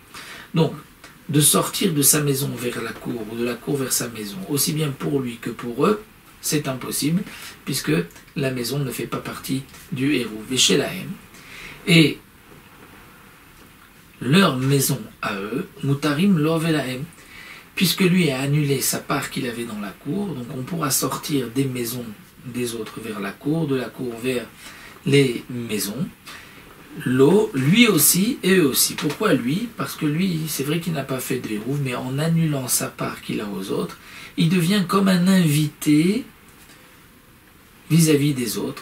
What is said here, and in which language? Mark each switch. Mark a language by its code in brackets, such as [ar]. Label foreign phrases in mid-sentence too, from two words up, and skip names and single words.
[fr] Donc, de sortir de sa maison vers la cour, ou de la cour vers sa maison, aussi bien pour lui que pour eux, c'est impossible, puisque la maison ne fait pas partie du Hérouv. Veshelaem. Et leur maison à eux, [he] מותרים לו ולהם, [fr] puisque lui a annulé sa part qu'il avait dans la cour, donc on pourra sortir des maisons des autres vers la cour, de la cour vers les maisons, l'eau, lui aussi et eux aussi. Pourquoi lui? Parce que lui, c'est vrai qu'il n'a pas fait de Hérouv, mais en annulant sa part qu'il a aux autres, il devient comme un invité vis-à-vis des autres.